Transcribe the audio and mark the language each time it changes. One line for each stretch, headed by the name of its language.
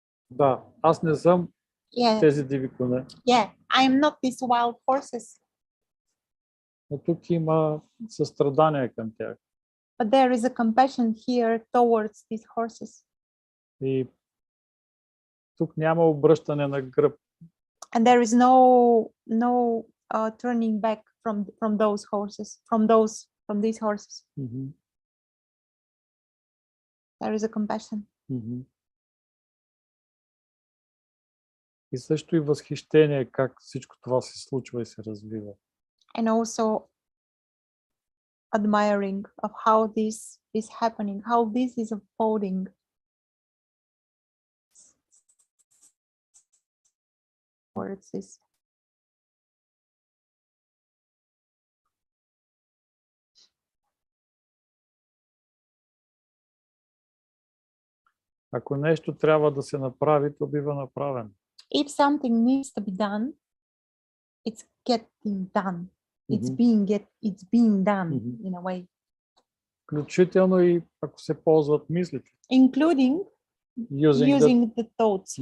Bulgarian: Да, аз не съм
English: Yeah,
Bulgarian: тези диви коне,
English: yeah, I am not these wild horses,
Bulgarian: но тук има състрадание към тях.
English: but there is a compassion here towards these horses.
Bulgarian: И тук няма обръщане на гръб.
English: And there is no turning back from those horses, from these horses. Мгм, There is a compassion. мгм.
Bulgarian: И също и възхищение как всичко това се случва и се развива.
English: And also admiring of how this is happening, how this is unfolding. Towards this.
Bulgarian: Ако нещо трябва да се направи, то бива направено.
English: If something needs to be done, it's getting done. It's Мгм. being done Mhm. in a way,
Bulgarian: Включително и ако се ползват мислите.
English: including using the thoughts.